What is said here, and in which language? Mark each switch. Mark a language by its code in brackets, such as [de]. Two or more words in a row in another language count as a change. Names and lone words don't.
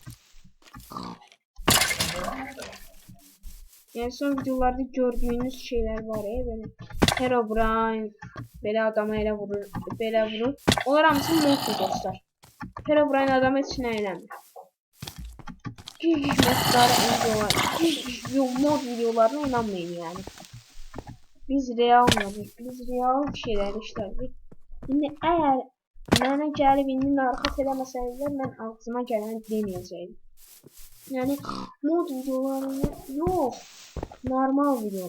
[az] Yəni son videolarda gördüyünüz şeylər var ya belə. Herobrine belə adama elə vurur, belə vurur. Onlar hamısı moddur dostlar. Herobrine adam heç nə eləmir. Mod videolarına inanmayın yani. [tr] Biz real şeyler işlerdik. Şimdi eğer bana gelip [az] indi narahat eləməsəydilər mən ağzıma gələn deməyəcəydim. [tr] Yani mod videolarını yok. Normal video.